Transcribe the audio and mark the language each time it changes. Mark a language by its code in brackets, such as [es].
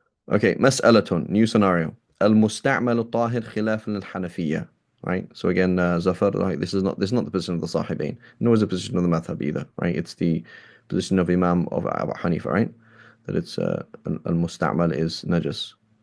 [en] Okay, مسألة, new scenario. [ar] المستعمل الطاهر خلاف للحنفية. [en] Right. So again, Zafar, right, this is not the position of the Sahibain, nor is the position of the Madhab either. Right. It's the position of Imam of Abu Hanifa. Right. That it's al-musta'mal is najas.